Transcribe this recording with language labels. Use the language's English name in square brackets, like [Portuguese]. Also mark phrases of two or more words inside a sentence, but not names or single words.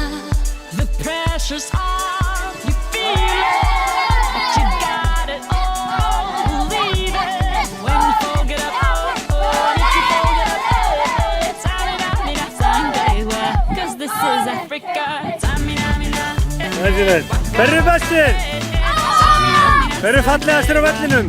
[English] The pressure's on, you feel it, but you got it all, believe it. When you fold it up, if you fold it up, it's Tamina, Sunday, 'cause this is Africa. [Icelandic] Hver eru bestir? Hver eru fallegastir á vellinum?